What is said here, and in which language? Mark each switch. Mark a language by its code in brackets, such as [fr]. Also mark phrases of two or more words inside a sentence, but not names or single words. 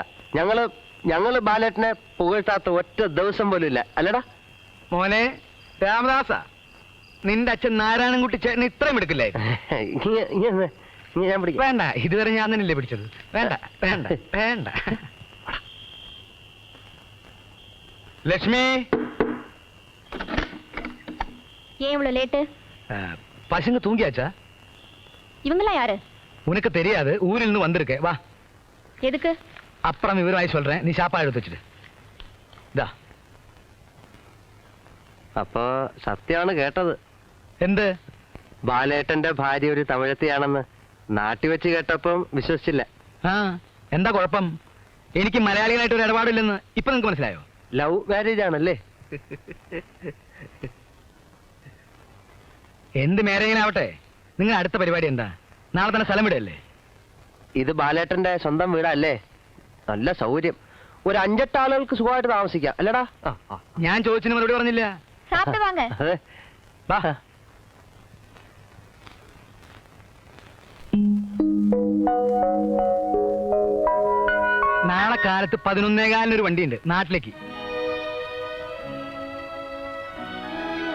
[ml] ഞങ്ങള് ബാലേട്ടനെ പുകഴ്ത്താത്ത ഒറ്റ ദിവസം പോലും ഇല്ല, അല്ലടാ മോനെ രാമദാസ. നിന്റെ അച്ഛൻ നാരായണൻകുട്ടി ചേട്ടന് ഇത്രയും എടുക്കില്ലേ? ഞാൻ പിടിക്കാം. വേണ്ട, ഇതുവരെ ഞാൻ തന്നെയല്ലേ പിടിച്ചത്. വേണ്ട വേണ്ട വേണ്ട. ലക്ഷ്മി, [ta] ஏன் இவ்வளவு லேட்டு? பசங்க தூங்கியாச்சா? இவங்களா யாரு? உனக்கு தெரியாது, ஊரில் இருந்து வந்திருக்கேன். வா. எதுக்கு? அப்புறம் விவரமாய் சொல்றேன், நீ சாப்பாடு எடுத்து வச்சுட்டு. [ml] ഇതാ. അപ്പൊ സത്യമാണ് കേട്ടത്. എന്ത്? ബാലേട്ടന്റെ ഭാര്യ ഒരു തമിഴത്തിയാണെന്ന് നാട്ടിൽ വെച്ച് കേട്ടപ്പം വിശ്വസിച്ചില്ല. എന്താ കുഴപ്പം? എനിക്ക് മലയാളികളായിട്ട് ഒരു ഇടപാടില്ലെന്ന് ഇപ്പൊ നിങ്ങക്ക് മനസ്സിലായോ? [en] love marriage [ml] ആണല്ലേ? എന്ത് മാരേജിനാവട്ടെ, നിങ്ങൾ അടുത്ത പരിപാടി എന്താ? നാളെ തന്നെ സ്ഥലം വിടല്ലേ? ഇത് ബാലേട്ടന്റെ സ്വന്തം വീടല്ലേ? നല്ല സൗകര്യം. ഒരു 5-8 ആളുകൾക്ക് സുഖമായിട്ട് താമസിക്കാം, അല്ലടാ? ഞാൻ ചോദിച്ചതിന് മറുപടി പറഞ്ഞില്ല. [ta] சாப்பிட்டு வாங்க. [ml] അതെ. വാ. നാളെ കാലത്ത് 11:15 ഒരു വണ്ടിയുണ്ട് നാട്ടിലേക്ക്.